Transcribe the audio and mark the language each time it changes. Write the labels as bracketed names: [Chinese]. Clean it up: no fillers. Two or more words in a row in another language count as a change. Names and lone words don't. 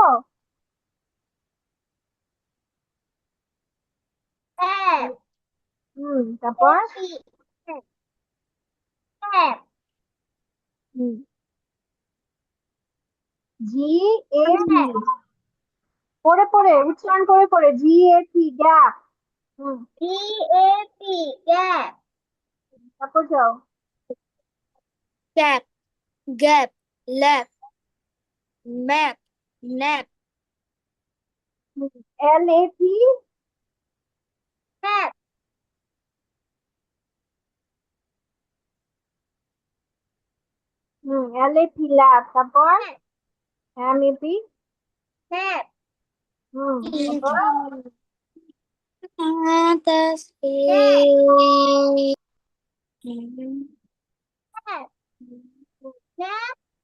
[Bangla] তারপর GAP, পড়ে পড়ে উচ্চারণ করে করে, GAP, গ্যাপ। [English] GAP gap [Bangla] তারপর যাও। [English] gap gap lap map nap LAP, map LAP, ল্যাব। [Bangla] তারপর MEP, [English] map [Bangla] তারপর atas map